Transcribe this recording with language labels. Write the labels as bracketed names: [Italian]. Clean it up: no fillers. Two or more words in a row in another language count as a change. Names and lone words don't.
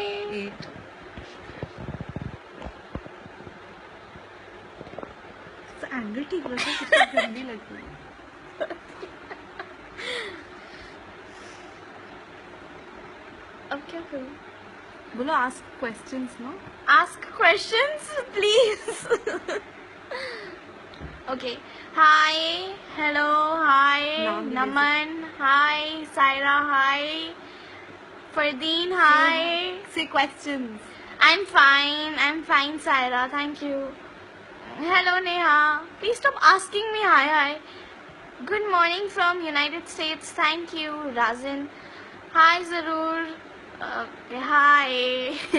[English] 8. [Hindi] एंगल ठीक रखो, कितनी गंदी लग रही है. अब क्या करूं? [English] बोलो ask questions, no? Ask questions, please. Okay. Hi. Hello. Hi. [Hindi] नाम भी [English] Naman. Hi. Saira. Hi. Fardeen. Hi. Say questions. I'm fine. I'm fine, Saira. Thank you. Hello, Neha. Please stop asking me hi. Hi. Good morning from United States. Thank you, Razin. Hi, Zarur. Hi.